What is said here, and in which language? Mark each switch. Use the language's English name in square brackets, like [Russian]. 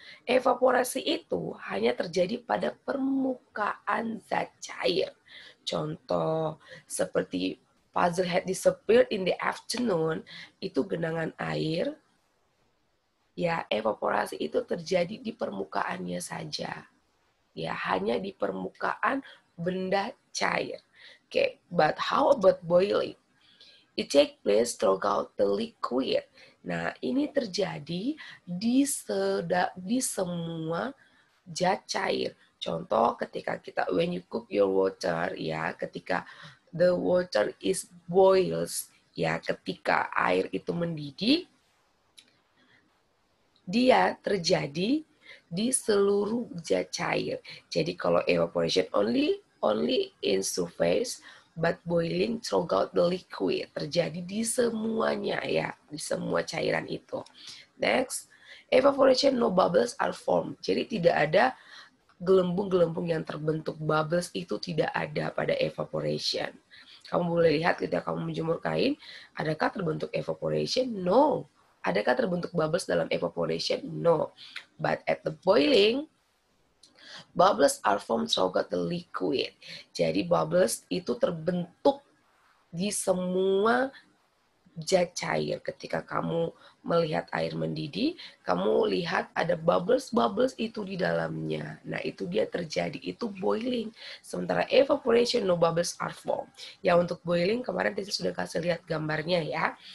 [Indonesian] Evaporasi itu hanya terjadi pada permukaan zat cair. Contoh seperti puzzle had disappeared in the afternoon, itu genangan air. Ya, evaporasi itu terjadi di permukaannya saja. Ya, hanya di permukaan benda cair. [English] Okay, but how about boiling? It take place throughout the liquid. [Indonesian] Nah, ini terjadi di semua zat cair. Contoh ketika kita when you cook your water, ya, ketika the water is boils, ya, ketika air itu mendidih, dia terjadi di seluruh zat cair. Jadi kalau evaporation only in surface, but boiling throughout the liquid, terjadi di semuanya, ya, di semua cairan itu. [English] Next, evaporation no bubbles are formed. [Indonesian] Jadi tidak ada gelembung-gelembung yang terbentuk. Bubbles itu tidak ada pada evaporation. Kamu boleh lihat ketika kamu menjemur kain, adakah terbentuk evaporation? No. Adakah terbentuk bubbles dalam evaporation? No. [English] But at the boiling, bubbles are formed throughout the liquid. [Indonesian] Jadi bubbles itu terbentuk di semua zat cair. Ketika kamu melihat air mendidih, kamu lihat ada bubbles itu di dalamnya. Nah, itu dia terjadi, itu boiling. [English] Sementara evaporation, no bubbles are formed. [Indonesian] Ya, untuk boiling kemarin kita sudah kasih lihat gambarnya, ya.